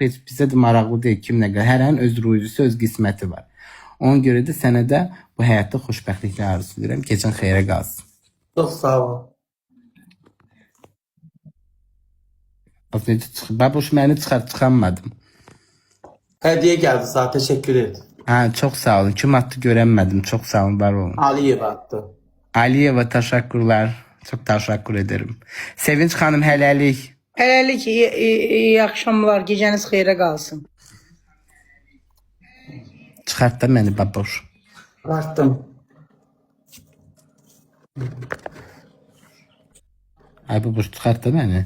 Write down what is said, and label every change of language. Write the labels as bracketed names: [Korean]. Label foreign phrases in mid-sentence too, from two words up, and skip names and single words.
[Azerbaijani] Heç bizə də maraqlı deyil kim nə qədər. Hər an öz ruzisi, öz qisməti var. Ona görə də sənə də bu həyatda xoşbəxtliklər arzulayıram. Gecən xeyrə qalsın. Çox sağ ol. Bax necə çıxır. Babuş məni çıxarmadım. Hədiyyə gəldi sağ, [Turkish] təşəkkür ederim. Ha, çok sağ olun. Kim attı göremedim. Çok sağ olun, var olun. Aliyev attı. Aliyeva teşekkürler. Çok teşekkür ederim. [Azerbaijani] Sevinç Hanım hələlik. Hələlik iyi axşamlar, gecəniz xeyrə qalsın. Çıxart da məni babuş. Attım. Ay babuş çıxart da məni.